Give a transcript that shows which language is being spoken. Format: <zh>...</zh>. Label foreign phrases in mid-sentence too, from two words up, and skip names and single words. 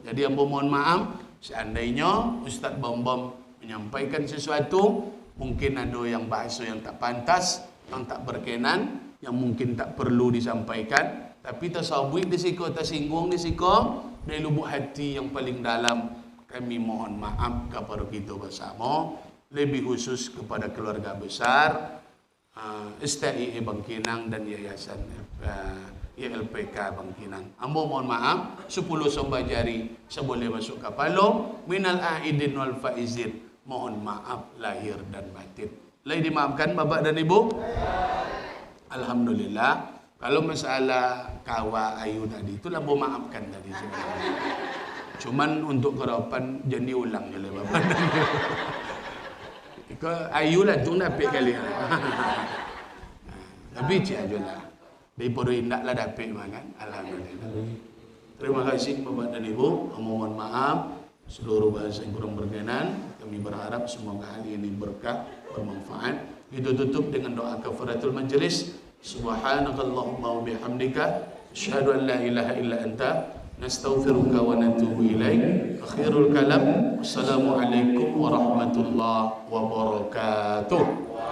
<id>Jadi ambo mohon maaf, seandainya Ustaz Bom menyampaikan sesuatu, mungkin ada yang bahasa yang tak pantas, yang tak berkenan, yang mungkin tak perlu disampaikan, tapi tersabut di siku, tersinggung di siku, dari lubuk hati yang paling dalam, kami mohon maaf kepada kita bersama, lebih khusus kepada keluarga besar STIE Bangkinang dan Yayasan YLPK Bangkinang.</id> <min>Ambo mohon maaf, 10 sombah jari seboleh masuk kapalo,</min> <ar>من العائدين والفائزين,</ar> <id>mohon maaf lahir dan batin. Lagi dimaafkan Bapak dan Ibu? Alhamdulillah. Kalau masalah kawa ayu tadi, itulah mau maafkan tadi sebenarnya. Cuman untuk kedepan jangan diulang oleh Bapak dan Ibu. Ayu lah tu dapat kali. Tapi cik aja lah.</id> <min>Daripada indak lah dapat makan.</min> <id>Alhamdulillah. Terima kasih Bapak dan Ibu. Mohon maaf seluruh bahasa yang kurang berkenan. Kami berharap semoga hal ini berkah, bermanfaat. Kita tutup dengan doa</id> <ar>كفارة المجلس. سبحانك اللهم وبحمدك أشهد أن لا إله إلا أنت نستغفرك ونتوب إليك. آخر الكلام، والسلام عليكم ورحمة الله وبركاته.</ar>